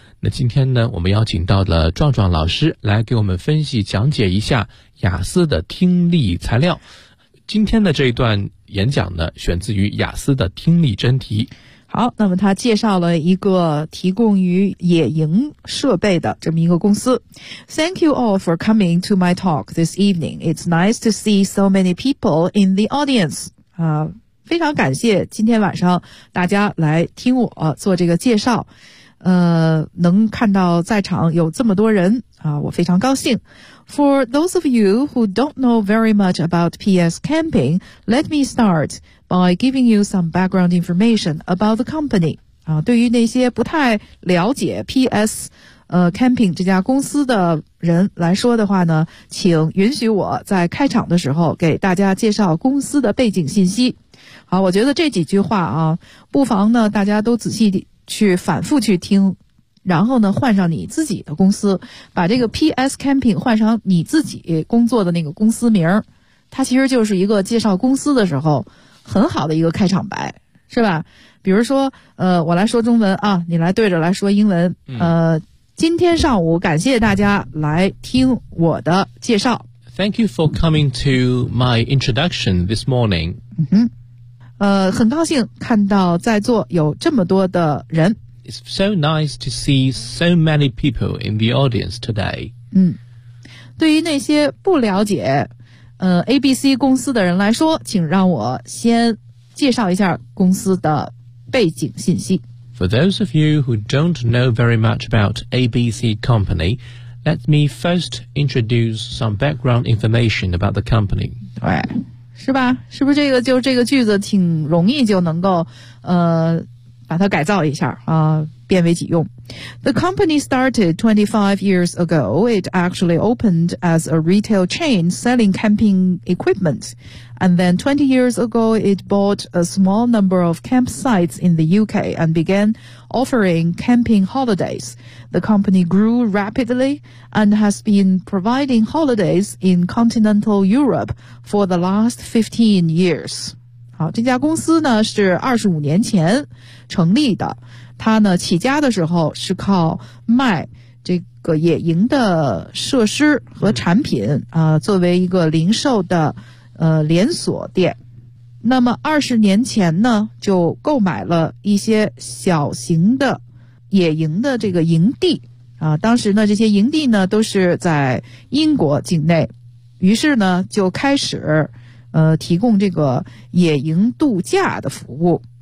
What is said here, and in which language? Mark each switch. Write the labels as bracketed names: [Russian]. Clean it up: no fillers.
[Chinese] 那今天呢，我们邀请到了壮壮老师来给我们分析讲解一下雅思的听力材料。今天的这一段演讲呢，选自于雅思的听力真题。好，那么他介绍了一个提供于野营设备的这么一个公司。 [English] Thank you all for coming to my talk this evening. It's nice to see so many people in the audience. [Chinese] 非常感谢今天晚上大家来听我做这个介绍。能看到在场有这么多人我非常高兴。 [English] For those of you who don't know very much about PS Camping, let me start by giving you some background information about the company. [Chinese] 对于那些不太了解 PS Camping 这家公司的人来说的话呢，请允许我在开场的时候给大家介绍公司的背景信息。好，我觉得这几句话啊，不妨呢大家都仔细去反复去听，然后呢换上你自己的公司，把这个 PS Camping 换上你自己工作的那个公司名，它其实就是一个介绍公司的时候很好的一个开场白，是吧？比如说我来说中文啊，你来对着来说英文。今天上午感谢大家来听我的介绍。 [English] Thank you for coming to my introduction this morning. [Chinese] 很高兴看到在座有这么多的人。 [English] It's so nice to see so many people in the audience today. [Chinese] 对于那些不了解ABC 公司的人来说，请让我先介绍一下公司的背景信息。 [English] For those of you who don't know very much about ABC company, let me first introduce some background information about the company. [Chinese] 对，是吧？是不是这个句子挺容易就能够把它改造一下变为己用。 [English] The company started 25 years ago. It actually opened as a retail chain selling camping equipment. And then 20 years ago, it bought a small number of campsites in the UK and began offering camping holidays. The company grew rapidly and has been providing holidays in continental Europe for the last 15 years. [Chinese] 好，这家公司呢是25年前成立的。他呢起家的时候是靠卖这个野营的设施和产品作为一个零售的连锁店。那么20年前呢就购买了一些小型的野营的这个营地当时呢这些营地呢都是在英国境内，于是呢就开始提供这个野营度假的服务。